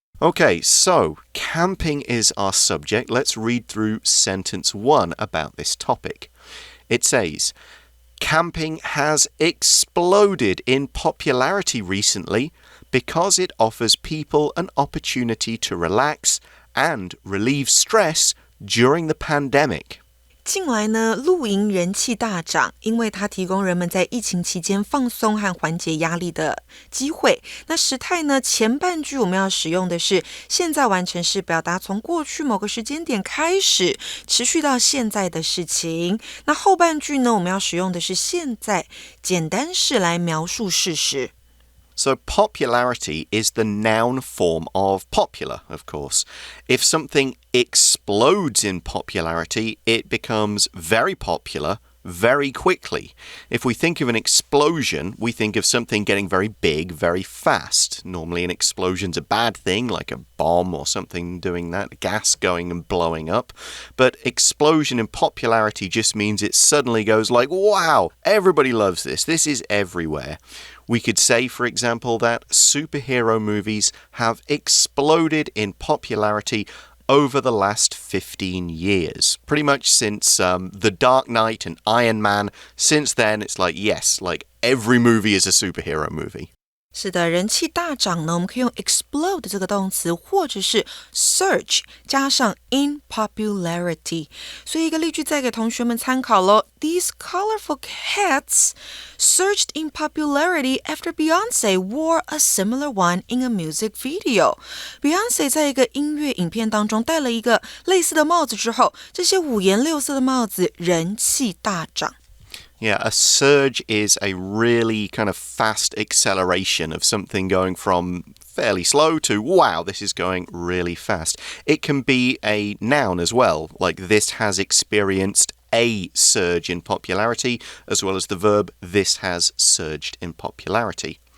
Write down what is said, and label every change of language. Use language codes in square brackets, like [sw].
[en] Okay, so camping is our subject. Let's read through sentence 1 about this topic. It says, camping has exploded in popularity recently because it offers people an opportunity to relax and relieve stress during the pandemic. [zh] 近来呢，露营人气大涨，因为它提供人们在疫情期间放松和缓解压力的机会。那时态呢，前半句我们要使用的是现在完成式，表达从过去某个时间点开始，持续到现在的事情。那后半句呢，我们要使用的是现在简单式来描述事实。 [en] So popularity is the noun form of popular, of course. If something explodes in popularity, it becomes very popular very quickly. If we think of an explosion, we think of something getting very big very fast. Normally an explosion's a bad thing, like a bomb or something doing that, gas going and blowing up. But explosion in popularity just means it suddenly goes like, wow, everybody loves this. This is everywhere.We could say, for example, that superhero movies have exploded in popularity over the last 15 years. Pretty much since The Dark Knight and Iron Man. Since then, it's like, yes, like every movie is a superhero movie. [zh] 是的，人气大涨呢，我们可以用 explode 这个动词，或者是 surge 加上 in popularity。所以一个例句再给同学们参考咯。 [en] These colorful hats surged in popularity after Beyonce wore a similar one in a music video. [zh] Beyonce 在一个音乐影片当中戴了一个类似的帽子之后，这些五颜六色的帽子人气大涨。 [en] Yeah, a surge is a really kind of fast acceleration of something going from fairly slow to, wow, this is going really fast. It can be a noun as well, like this has experienced a surge in popularity, as well as the verb this has surged in popularity.